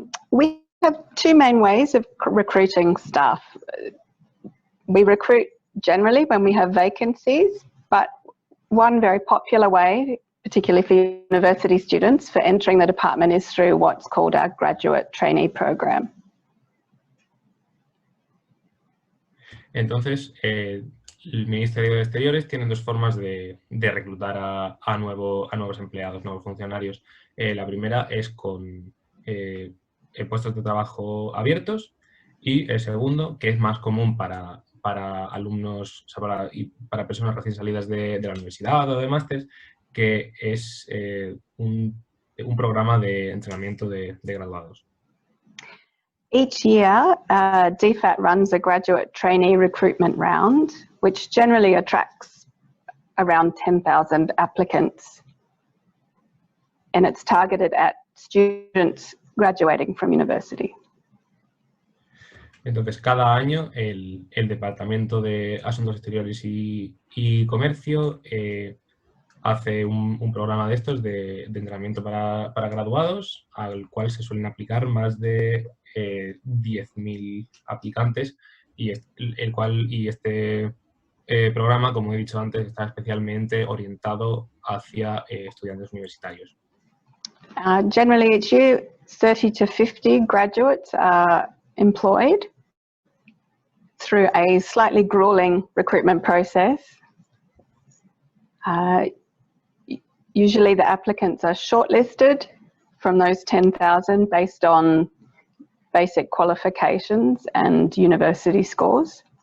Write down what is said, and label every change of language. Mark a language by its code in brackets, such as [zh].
[en] We have two main ways of recruiting staff. We recruit generally when we have vacancies, but one very popular way, particularly for university students, for entering the department is through what's called our graduate trainee program. [es] Entonces, el Ministerio de Exteriores tiene dos formas de reclutar a nuevos empleados, nuevos funcionarios. La primera es con puestos de trabajo abiertos y el segundo, que es más común para alumnos, o sea, para personas recién salidas de la universidad o de máster, que es un programa de entrenamiento de graduados. [en] Each year, DFAT runs a graduate trainee recruitment round, which generally attracts around 10,000 applicants. And it's targeted at students graduating from university. [es] Entonces, cada año el Departamento de Asuntos Exteriores y Comercio hace un programa de estos de entrenamiento para graduados, al cual se suelen aplicar más de 10.000 aplicantes y este programa, como he dicho antes, está especialmente orientado hacia estudiantes universitarios. [en] Generally each year 30 to 50 graduates are employed through a slightly grueling recruitment process. Usually the applicants are shortlisted from those 10,000 based on basic qualifications and university scores.